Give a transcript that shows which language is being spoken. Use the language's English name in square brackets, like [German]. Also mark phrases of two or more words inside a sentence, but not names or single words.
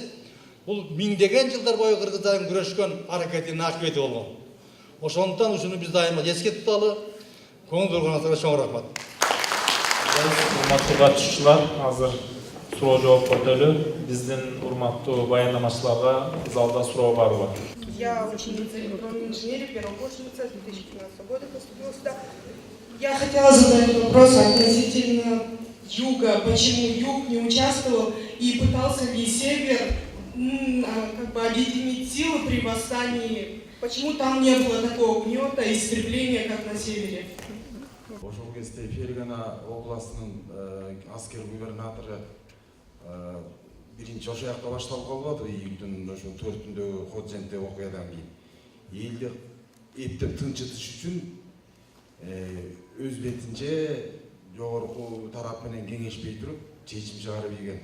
[Kyrgyz] Бул миңдеген жылдар бою кыргыздардын күрөшкөн аракетинин акыбети болгон. Ошондуктан ушуну биз дайыма эске туталы. Көңүл бурганыңыздарга чоң рахмат. Урматтуу катышуучулар, азыр суроо жооп өтөлү. Биздин урматтуу баяндамачыларга залда суроо барбы? [Russian] Я ученица электронной инженерии, первокурсница, с 2015 года поступила сюда. Я хотела задать вопрос относительно юга. Почему юг не участвовал и пытался ли север объединить силы при восстании? Почему там не было такого гнета и истребления, как на севере? [Kyrgyz] Ошол кезде Фергана областынын аскер губернатору биринчи ошол жакта башталып калбады, июлдун ошо 4-үндөгү Ходжентте окуядан кийин. Элди эптеп тынчытыш үчүн өз бетинче жогорку тарап менен кеңешпей туруп чечим чыгарып ийген.